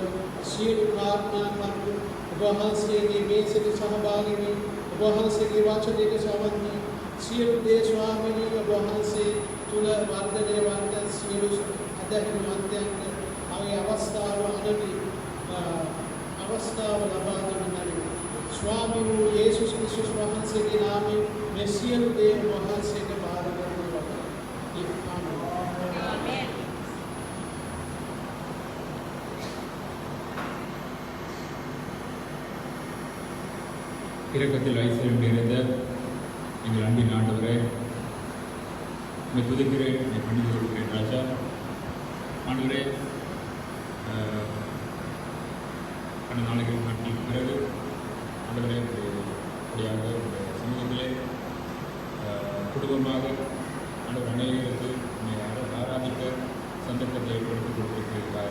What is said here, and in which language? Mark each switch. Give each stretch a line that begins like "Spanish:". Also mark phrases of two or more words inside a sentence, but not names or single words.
Sinhala: සියලු ප්‍රාර්ථනා කරමු ඔබ වහන්සේගේ මේසෙට සහභාගී වී ඔබ වහන්සේගේ වචනයට සමන්වී සියලු දේ ස්වාමිනී ඔබ වහන්සේ තුල වර්ධනය වන්ත සියලු අධ්‍යාත්මිකයන්ට අවි අවස්ථාව අනවි අවස්ථාව ලබා දෙන මැනව. ස්වාමී වූ යේසුස් ක්‍රිස්තුස් වහන්සේගේ නාමයෙන් මේ සියලු දේ වහන්සේට බාර කරනවා. ආමේන්.
Tamil: இரக்கத்தில் ஐஸ்வர்யம் நிறைந்த எங்கள் அன்பின் ஆண்டவரே, உம்மை துதிக்கிறேன், உம்மை பணிந்து கொள்கிறேன் ராஜா. ஆண்டவரே, பல நாளைகள் நாட்களுக்கு பிறகு ஆண்டவரே அப்படியாக சமூகத்திலே குடும்பமாக ஆண்டவர் அநேகருக்கு உம்மை ஆராதிக்க சந்தர்ப்பத்தை ஏற்படுத்தி கொடுத்திருக்கிறார்.